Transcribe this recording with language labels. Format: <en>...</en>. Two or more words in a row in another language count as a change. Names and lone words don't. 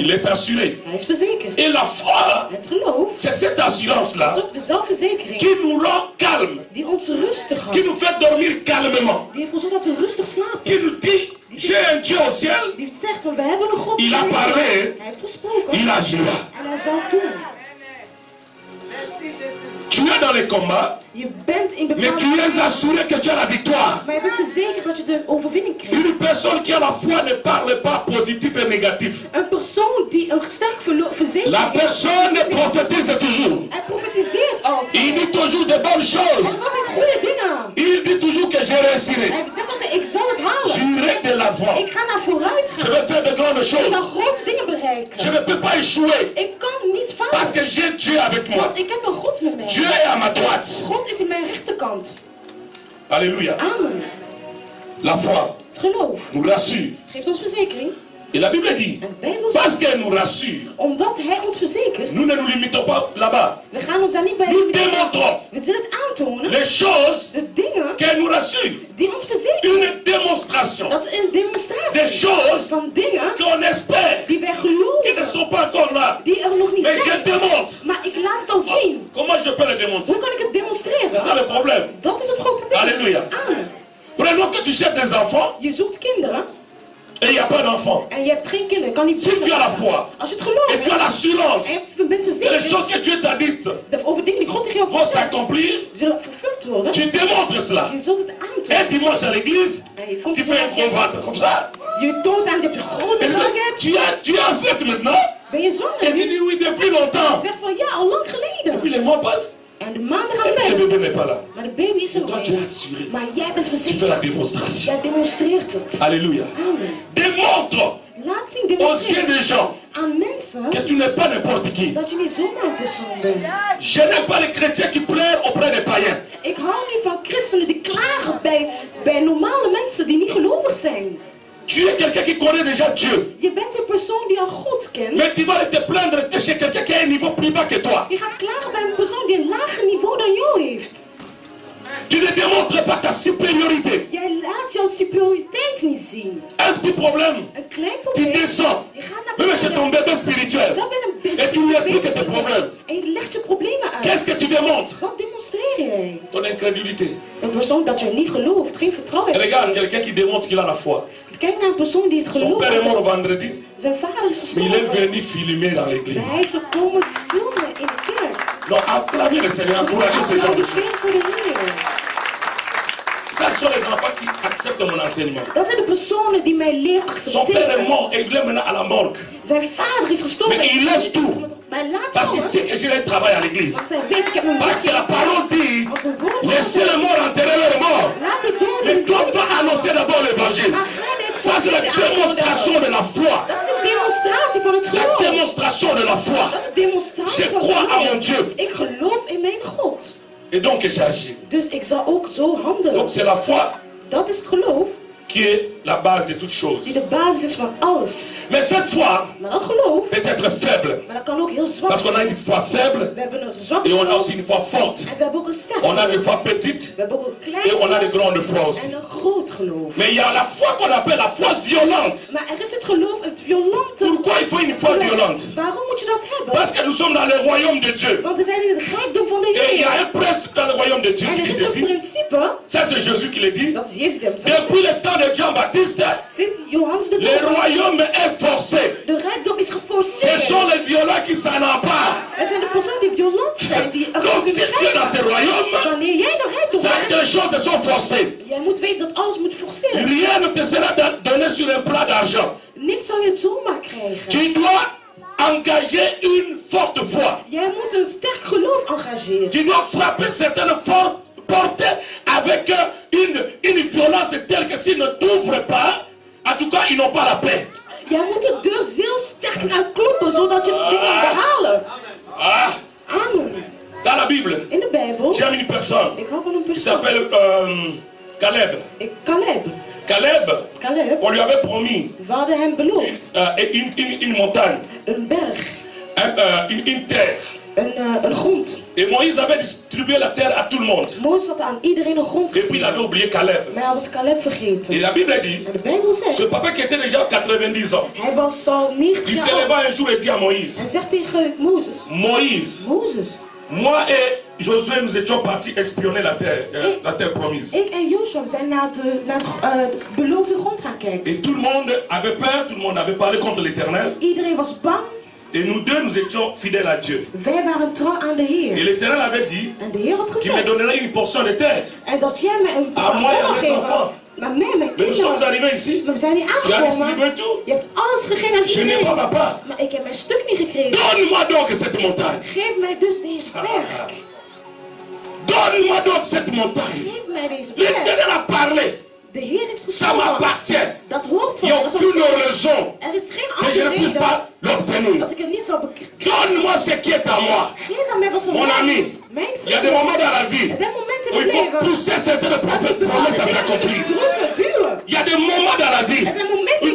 <fr>Il est assuré.</fr> <nl>Hij is verzekerd.</nl> <fr>Et la foi,</fr> <nl>Het geloof</nl> <fr>c'est cette assurance-là</fr> <nl>is ook de zelfverzekering</nl> <fr>qui nous rend calme,</fr> <nl>die ons rustig</nl> <fr>qui</fr> <nl>houdt.</nl> <fr>nous fait dormir calmement,</fr> <nl>Die ervoor zorgt dat we rustig slapen.</nl> <fr>qui nous dit, j'ai un Dieu au ciel,</fr> <nl>Die zegt, we hebben een God.</nl> <fr>Il a parlé.</fr> <nl>Hij heeft gesproken.</nl> <fr>il agira.</fr> <nl>En hij zal het doen.</nl> <fr>Tu es dans les combats,</fr> <nl>Je bent in</nl> <fr>mais</fr> <nl>bepaalde...</nl> <fr>tu es assuré que tu as la victoire.</fr> <nl>Maar je bent verzekerd dat je de overwinning krijgt.</nl> <fr>Une personne qui a la foi ne parle pas positif et négatif.</fr> <nl>Een persoon die een sterk verzekerd</nl> <fr>La</fr> <nl>is.</nl> <fr>personne prophétise toujours.</fr> <nl>Hij profetiseert altijd.</nl> <fr>Il dit toujours de bonnes</fr> <nl>Hij</nl> <fr>choses.</fr> <nl>zegt altijd goede dingen.</nl> <fr>Il dit toujours que je réussirai.</fr> <nl>Hij zegt altijd, ik zal het halen.</nl> <fr>J'irai de l'avant.</fr> <nl>Ik ga naar vooruit</nl> <fr>Je</fr> <nl>gaan.</nl> <fr>vais faire de grandes</fr> <nl>Ik zal</nl> <fr>choses.</fr> <nl>grote dingen</nl> <fr>Je</fr> <nl>bereiken.</nl> <fr>ne peux pas échouer</fr> <nl>Ik kan niet</nl> <fr>parce</fr> <nl>falen.</nl> <fr>que j'ai Dieu avec moi.</fr> <nl>Want ik heb een God met mij.</nl> <fr>Dieu est à ma droite.</fr> <nl>God is in mijn rechterkant.</nl> <fr>Alléluia.</fr> <nl>Amen.</nl> <fr>La foi</fr> <nl>Het geloof</nl> <fr>nous rassure.</fr> <nl>geeft ons verzekering.</nl> <fr>Et la Bible dit,</fr> <nl>En de Bijbel zegt,</nl> <fr>parce qu'elle nous rassure,</fr> <nl>omdat hij ons verzekert,</nl> <fr>nous ne nous limitons pas là-bas.</fr> <nl>we gaan ons daar niet bij</nl> <fr>Nous</fr> <nl>limiteren.</nl> <fr>démontrons</fr> <nl>We zullen het aantonen,</nl> <fr>les choses</fr> <nl>de dingen</nl> <fr>qu'elle nous rassure.</fr> <nl>die ons verzekeren.</nl> <fr>Une démonstration</fr> <nl>Dat is een demonstratie</nl> <fr>des choses</fr> <nl>van dingen</nl> <fr>qu'on espère</fr> <nl>die wij</nl> <fr>qui ne</fr> <nl>geloven,</nl> <fr>sont pas encore là.</fr> <nl>die er nog niet</nl> <fr>Mais je</fr> <nl>zijn.</nl> <fr>démontre.</fr> <nl>Maar ik laat het al zien.</nl> <fr>Comment je peux le démontrer?</fr> <nl>Hoe kan ik het</nl> <fr>C'est ça</fr> <nl>demonstreren?</nl> <fr>le problème.</fr> <nl>Dat is het grote probleem.</nl> <fr>Alléluia.</fr> <nl>Amen.</nl> <fr>Prenons que tu cherches des enfants</fr> <nl>Je zoekt kinderen</nl> <fr>et il n'y a pas d'enfants.</fr> <nl>en je hebt geen kinderen. Kan niet</nl> <fr>Si tu as la foi</fr> <nl>Als je het gelooft</nl> <fr>et tu as l'assurance</fr> <nl>en je bent</nl> <fr>que les</fr> <nl>verzekerd</nl> <fr>choses que Dieu t'a dites</fr> <nl>over dingen die God tegen jou</nl> <fr>vont</fr> <nl>heeft gezegd,</nl> <fr>s'accomplir,</fr> <nl>zullen vervuld worden.</nl> <fr>tu démontres cela.</fr> <nl>Je zult het</nl> <fr>Un</fr> <nl>aantonen.</nl> <fr>dimanche à l'église,</fr> <nl>En je komt</nl> <fr>tu fais un gros ventre comme ça.</fr> <nl>Je toont aan dat je grote</nl> <fr>Et</fr> <nl>buik hebt.</nl> <fr>tu es enceinte maintenant.</fr> <nl>Ben je</nl> <fr>Et</fr> <nl>zwanger?</nl> <fr>tu dis oui depuis longtemps.</fr> <nl>Zeg van ja, al lang</nl> <fr>Et</fr> <nl>geleden.</nl> <fr>puis les mois passent</fr> <nl>En de maanden gaan</nl> <fr>et le</fr> <nl>verder.</nl> <fr>bébé n'est pas là.</fr> <nl>Maar de baby is er</nl> <fr>Toi</fr> <nl>nog</nl> <fr>tu es</fr> <nl>niet.</nl> <fr>assuré.</fr> <nl>Maar jij bent</nl> <fr>Tu fais la</fr> <nl>verzekerd.</nl> <fr>démonstration.</fr> <nl>Jij demonstreert het.</nl> <fr>Alléluia.</fr> <nl>Amen.</nl> <fr>Démontre</fr> <nl>Laat zien,</nl> <fr>aux yeux</fr> <nl>demonstreer</nl> <fr>des gens</fr> <nl>aan mensen</nl> <fr>que tu n'es pas n'importe qui.</fr> <nl>dat je niet zomaar een persoon bent.</nl> <fr>Je n'aime pas les chrétiens qui pleurent auprès des païens.</fr> <nl>Ik hou niet van christenen die klagen bij normale mensen die niet gelovig zijn.</nl> <fr>Tu es quelqu'un qui connaît déjà Dieu.</fr> <nl>Je bent een persoon die al God kent.</nl> <fr>Mais tu vas te plaindre chez quelqu'un qui a un niveau plus bas que toi.</fr> <nl>Je gaat klagen bij een persoon die een lager niveau dan jou heeft.</nl> <fr>Tu ne démontres pas ta supériorité.</fr> <nl>Jij laat jouw superioriteit niet zien.</nl> <fr>Un petit problème,</fr> <nl>Een klein</nl> <fr>tu</fr> <nl>probleem.</nl> <fr>descends.</fr> <nl>Je gaat naar</nl> <fr>Même chez ton bébé spirituel.</fr> <nl>Dat ben een</nl> <fr>Et tu lui expliques tes problèmes.</fr> <nl>En je legt je problemen uit.</nl> <fr>Qu'est-ce que tu démontres?</fr> <nl>Wat demonstreer jij?</nl> <fr>Ton incrédulité.</fr> <nl>Een persoon dat je niet gelooft, geen vertrouwen heeft.</nl> <fr>Regarde quelqu'un qui démontre qu'il a la foi.</fr> <nl>Kijk naar een persoon die het</nl> <fr>Son</fr> <nl>gelooft.</nl> <fr>père est mort vendredi,</fr> <nl>Zijn vader is</nl> <fr>mais il est</fr> <nl>gestorven.</nl> <fr>venu filmer dans</fr> <nl>Hij</nl> <fr>l'église.</fr> <nl>is gekomen filmen in de kerk.</nl> <fr>Donc acclamez le Seigneur, encouragez ce genre de choses.</fr> <nl>Applaudisseer voor de Heer.</nl> <fr>Ça, ce sont les enfants qui acceptent mon enseignement.</fr> <nl>Dat zijn de personen die mijn leer</nl> <fr>Son père est</fr> <nl>accepteren.</nl> <fr>mort et il est maintenant à la morgue.</fr> <nl>Zijn vader is gestorven.</nl> <fr>Mais il laisse tout.</fr> <nl>Maar hij laat</nl> <fr>Parce qu'il</fr> <nl>alles.</nl> <fr>sait que j'ai un travail à l'église.</fr> <nl>Want hij weet, ik heb een</nl> <fr>Parce que la parole dit,</fr> <nl>Want de woord</nl> <fr>laissez les morts enterrer leurs morts.</fr> <nl>laat de doden</nl> <fr>Mais toi, va annoncer d'abord l'évangile.</fr> <nl>Maar ga dit</nl> <fr>Ça, c'est la démonstration de la foi.</fr> <nl>Dat is een demonstratie van het</nl> <fr>La</fr> <nl>geloof.</nl> <fr>démonstration de la foi.</fr> <nl>Dat is een demonstratie</nl> <fr>Je</fr> <nl>van</nl> <fr>crois</fr> <nl>het</nl> <fr>à</fr> <nl>geloof.</nl> <fr>mon Dieu.</fr> <nl>Ik geloof in mijn God.</nl> <fr>Et donc, j'agis.</fr> <nl>Dus ik zal ook zo handelen.</nl> <fr>Donc, c'est la foi</fr> <nl>Dat is het geloof</nl> <fr>qui est la base de toutes choses.</fr> <nl>Die de basis is van alles.</nl> <fr>Mais cette foi</fr> <nl>Maar dat geloof,</nl> <fr>peut être faible.</fr> <nl>maar dat kan ook heel zwak</nl> <fr>Parce qu'on a</fr> <nl>zijn.</nl> <fr>une foi faible</fr> <nl>We hebben een zwak</nl> <fr>et on a</fr> <nl>geloof</nl> <fr>aussi une foi forte.</fr> <nl>en we hebben ook een sterk</nl> <fr>On a</fr> <nl>geloof.</nl> <fr>des foi petites</fr> <nl>We hebben ook een klein</nl> <fr>et on a des</fr> <nl>geloof</nl> <fr>grandes foi aussi.</fr> <nl>en een groot geloof.</nl> <fr>Mais il y a la foi qu'on appelle la foi violente.</fr> <nl>Maar er is het geloof, het violente.</nl> <fr>Pourquoi il faut une foi violente?</fr> <nl>Waarom moet je dat hebben?</nl> <fr>Parce que nous sommes dans le royaume de Dieu.</fr> <nl>Want we zijn in het rijkdom van de</nl> <fr>Et il y a</fr> <nl>Heer.</nl> <fr>un principe dans le royaume de Dieu</fr> <nl>En</nl> <fr>qui</fr> <nl>er</nl> <fr>dit</fr> <nl>is een</nl> <fr>ceci.</fr> <nl>principe,</nl> <fr>Ça c'est Jésus qui le dit.</fr> <nl>dat is Jezus die hem zegt.</nl> <fr>Depuis le temps de Jean-Baptiste,</fr> <nl>Sint Johannes de</nl> <fr>le</fr> <nl>Doper,</nl> <fr>royaume est forcé.</fr> <nl>de rijkdom is</nl> <fr>Ce</fr> <nl>geforceerd.</nl> <fr>sont les violents qui s'en emparent.</fr> <nl>Het zijn de personen die violent zijn, die er</nl> <fr>Donc</fr> <nl>ook</nl> <fr>si tu es dans ce royaume,</fr> <nl>Wanneer jij naar rijkdom</nl> <fr>sache que</fr> <nl>bent,</nl> <fr>les choses sont forcées.</fr> <nl>jij moet weten dat alles moet forceren.</nl> <fr>Rien ne te sera donné sur un plat d'argent.</fr> <nl>Niks zal je het zomaar krijgen.</nl> <fr>Tu dois engager une forte foi.</fr> <nl>Jij moet een sterk geloof engageren.</nl> <fr>Tu dois frapper certaines portes avec une violence telle que s'ils ne t'ouvrent pas, en tout cas ils n'ont pas la paix.</fr> <nl>Jij moet de deur heel sterk gaan kloppen, zodat je het ding kan behalen.</nl> <fr>Ah,</fr> <nl>Amen.</nl> <fr>dans la Bible,</fr> <nl>In de Bijbel,</nl> <fr>j'aime une personne</fr> <nl>ik hou van een</nl> <fr>qui</fr> <nl>persoon.</nl> <fr>s'appelle Caleb.</fr> <nl>Caleb.</nl> <fr>Caleb, on lui avait promis</fr> <nl>We hadden hem beloofd.</nl> <fr>une montagne,</fr> <nl>Een berg.</nl> <fr>une terre.</fr> <nl>Een grond.</nl> <fr>Et Moïse avait distribué la terre à tout le monde.</fr> <nl>Mozes had aan iedereen een grond</nl> <fr>Et puis il avait oublié Caleb.</fr> <nl>maar hij was Caleb</nl> <fr>Et</fr> <nl>vergeten.</nl> <fr>la Bible dit,</fr> <nl>En de Bijbel</nl> <fr>ce</fr> <nl>zegt,</nl> <fr>papa qui était déjà 90 ans,</fr> <nl>hij was al 90</nl> <fr>il se</fr> <nl>jaar</nl> <fr>leva</fr> <nl>oud.</nl> <fr>un jour et dit à Moïse,</fr> <nl>En zegt tegen Mozes,</nl> <fr>Moïse,</fr> <nl>Mozes,</nl> <fr>moi et Josué, nous étions partis espionner la terre promise.</fr> <nl>ik en Joshua we zijn naar de beloofde grond gaan kijken.</nl> <fr>Et tout le monde avait peur, tout le monde avait parlé contre l'Éternel.</fr> <nl>Iedereen was bang.</nl> <fr>Et nous deux, nous étions fidèles à Dieu.</fr> <nl>Wij waren trouw aan de</nl> <fr>Et</fr> <nl>Heer.</nl> <fr>l'Éternel avait dit,</fr> <nl>En de Heer had</nl> <fr>tu me</fr> <nl>gezegd.</nl> <fr>donnerais une portion de terre.</fr> <nl>En dat jij me een</nl> <fr>Ah, moi et</fr> <nl>zou</nl> <fr>mes</fr> <nl>geven.</nl> <fr>enfants.</fr> <nl>Maar mij en mijn</nl> <fr>Mais nous sommes</fr> <nl>kinderen.</nl> <fr>arrivés ici.</fr> <nl>Maar we zijn hier</nl> <fr>Tu as</fr> <nl>aangekomen.</nl> <fr>distribué tout.</fr> <nl>Je hebt alles gegeven aan</nl> <fr>Je n'ai pas</fr> <nl>iedereen.</nl> <fr>ma part.</fr> <nl>Maar ik heb mijn stuk niet gekregen.</nl> <fr>Donne-moi donc cette montagne.</fr> <nl>Geef mij dus deze berg.</nl> <fr>Donne-moi donc cette montagne.</fr> <nl>Geef mij deze berg.</nl> <fr>L'Éternel a parlé.</fr> <nl>De Heer heeft</nl> <fr>Ça</fr> <nl>gesproken.</nl> <fr>m'appartient.</fr> <nl>Dat hoort</nl> <fr>Il</fr> <nl>van</nl> <fr>n'y a</fr> <nl>me. Dat is</nl> <fr>aucune</fr> <nl>ook-</nl> <fr>raison</fr> <nl>Er is geen</nl> <fr>que je</fr> <nl>andere</nl> <fr>ne puisse</fr> <nl>reden</nl> <fr>pas l'obtenir.</fr> <nl>dat ik het niet zal bekrijgen.</nl> <fr>Donne-moi ce qui est à moi.</fr> <nl>Geef aan mij wat van</nl> <fr>Mon</fr> <nl>mij</nl> <fr>ami,</fr> <nl>is. Mijn</nl> <fr>il y a des</fr> <nl>vrienden.</nl> <fr>moments dans la vie</fr> <nl>Er zijn momenten</nl> <fr>où</fr> <nl>in</nl> <fr>il</fr> <nl>het</nl> <fr>faut</fr> <nl>leven.</nl> <fr>pousser certaines promesses à s'accomplir.</fr> <nl>Drukken, duwen.</nl> <fr>Il y a des moments dans la vie</fr> <nl>Er zijn momenten</nl> <fr>où</fr> <nl>in</nl>